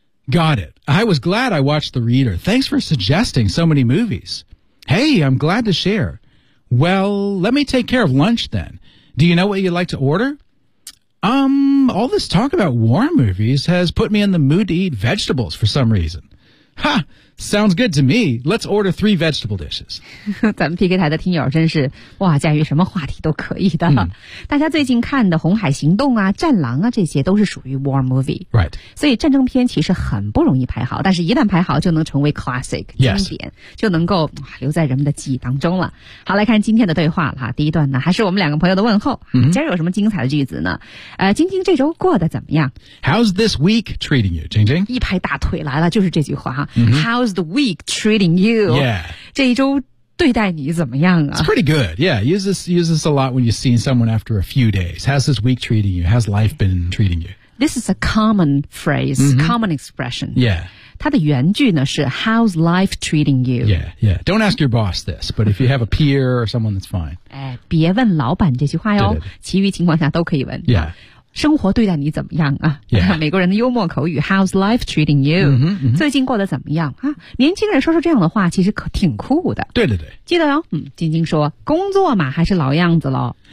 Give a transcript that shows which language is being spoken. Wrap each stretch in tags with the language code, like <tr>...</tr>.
<en>Got it. I was glad I watched The Reader. Thanks for suggesting so many movies. Hey, I'm glad to share. Well, let me take care of lunch then. Do you know what you'd like to order? All this talk about war movies has put me in the mood to eat vegetables for some reason. Ha! Sounds good to me. Let's order 3 vegetable dishes.</en> <zh>咱们 PK 台的听友真是哇，驾驭什么话题都可以的。大家最近看的《红海行动》啊，《战狼》啊，这些都是属于</zh> <en>war movie。 Right.</en> <zh>所以战争片其实很不容易排好，但是一旦排好，就能成为 classic 经典，</zh> <en>yes.</en> <zh>就能够留在人们的记忆当中了。好，来看今天的对话了哈。第一段呢，还是我们两个朋友的问候。今儿有什么精彩的句子呢？晶晶这周过得怎么样</zh> <en>？How's this week treating you, 晶晶？</en> <zh>一拍大腿来了，就是这句话哈。</zh> <en>How's the week treating you? Yeah.</en> <zh>这一周对待你怎么样啊?</zh> <en>It's pretty good. Yeah. Use this a lot when you've seen someone after a few days. How's this week treating you? How's life been treating you? This is a common phrase, common expression. Yeah.</en> <zh>它的原句呢是</zh> <en>How's life treating you? Yeah, yeah. Don't ask your boss this, but if you have a peer or someone, that's fine.</en> <zh>哎，别问老板这句话哟，其余情况下都可以问。</zh> <en>Yeah.</en> <zh>生活对待你怎么样啊、</zh> <en>yeah.</en> <zh>美国人的幽默口语</zh> <en>How's life treating you?</en> <zh>最近过得怎么样啊？年轻人说说这样的话其实可挺酷的对对对记得哟、晶晶说工作嘛还是老样子咯</zh>